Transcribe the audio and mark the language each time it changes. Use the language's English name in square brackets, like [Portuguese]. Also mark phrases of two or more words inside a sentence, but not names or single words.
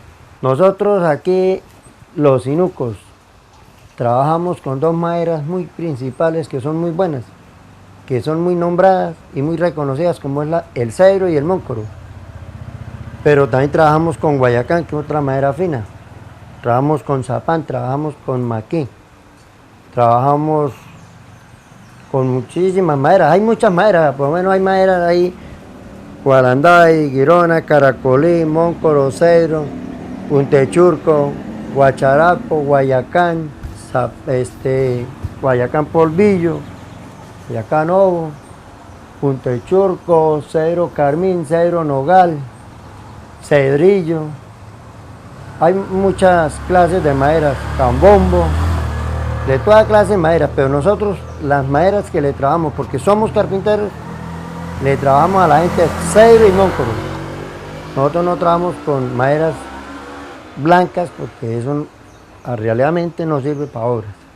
[Spanish] Nosotros aquí, los sinucos, trabajamos con dos maderas muy principales que son muy buenas, que son muy nombradas y muy reconocidas, como es el cedro y el móncoro. Pero también trabajamos con guayacán, que es otra madera fina. Trabajamos con zapán, trabajamos con maquí. Trabajamos con muchísimas maderas. Hay muchas maderas, por lo menos hay maderas ahí. Guaranday, guirona, caracolí, móncoro, cedro, puntechurco, guacharaco, guayacán, guayacán polvillo, guayacán ovo, puntechurco, cedro carmín, cedro nogal, cedrillo. Hay muchas clases de maderas, cambombo, de toda clase de maderas, pero nosotros las maderas que le trabajamos, porque somos carpinteros, le trabajamos a la gente cedro y móncoro. Nosotros no trabajamos con maderas blancas porque eso realmente no sirve para obras.